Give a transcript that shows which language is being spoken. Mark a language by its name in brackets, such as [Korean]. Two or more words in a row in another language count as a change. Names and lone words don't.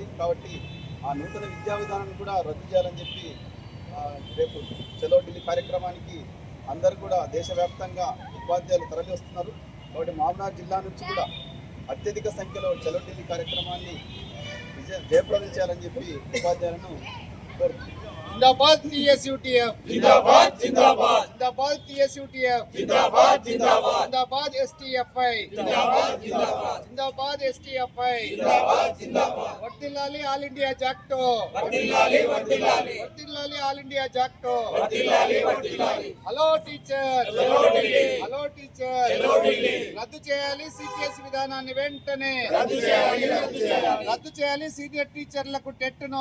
[Telugu] కాబట్టి ఆ నూతన విద్యా విధానాన్ని కూడా రద్దు చేయాలని చెప్పి రేపు చలో ఢిల్లీ కార్యక్రమానికి అందరూ కూడా దేశవ్యాప్తంగా ఉపాధ్యాయులు తరలి వస్తున్నారు. కాబట్టి మామనార్ జిల్లా నుంచి కూడా అత్యధిక సంఖ్యలో చలో ఢిల్లీ కార్యక్రమాన్ని జయప్రదం చేయాలని చెప్పి ఉపాధ్యాయులను కోరుతున్నాను. [Hindi] जिंदाबाद TSUTF जिंदाबाद जिंदाबाद जिंदाबाद TSUTF जिंदाबाद जिंदाबाद जिंदाबाद STFI जिंदाबाद जिंदाबाद जिंदाबाद STFI जिंदाबाद जिंदाबाद [Telugu] వర్ధిల్లాలి ఆల్ ఇండియా జాక్టో వర్ధిల్లాలి వర్ధిల్లాలి వర్ధిల్లాలి ఆల్ ఇండియా జాక్టో వర్ధిల్లాలి వర్ధిల్లాలి. [English] Hello teacher [Hindi] चलो दिल्ली [English] Hello teacher [Hindi] चलो दिल्ली [Telugu] రద్దు చేయాలి సిపిఎస్ విధానాన్ని వెంటనే రద్దు చేయాలి రద్దు చేయాలి రద్దు చేయాలి [English] senior teacherlaku [Telugu] టెట్ను